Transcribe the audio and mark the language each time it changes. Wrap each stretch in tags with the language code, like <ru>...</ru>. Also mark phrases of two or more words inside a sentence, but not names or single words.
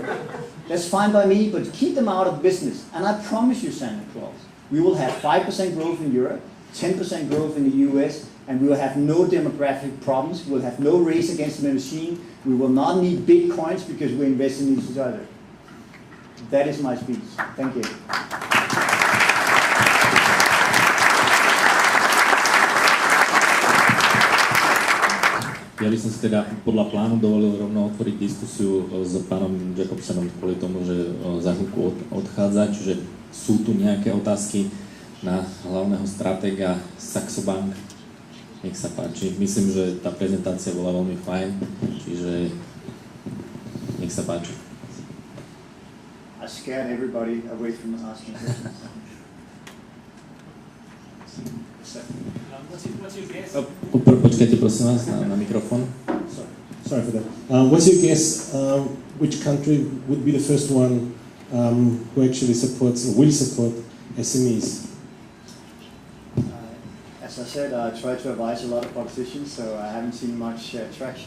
<en>That's fine by me, but keep them out of business. And I promise you, Santa Claus, we will have 5% growth in Europe, 10% growth in the US, and we will have no demographic problems. We will have no race against the machine. We will not need bitcoins because we invest in each other." That is my speech. Thank you.</en> <sk>Ja by som si teda podľa plánu dovolil rovno otvoriť diskusiu s pánom Jakobsenom kvôli tomu, že za chvíľku odchádza, čiže sú tu nejaké otázky na hlavného stratéga Saxo Bank. Nech sa páči. Myslím, že tá prezentácia bola veľmi fajn, čiže nech sa páči.</sk> <en>I scared everybody away from asking questions. What's your guess?</en> <sk>Počkajte prosím vás na mikrofón.</sk> <en>Sorry for that. What's your guess? Which country would be the first one who actually supports or will support SMEs? As I said, I try to advise a lot of politicians, so I haven't seen much traction.</en>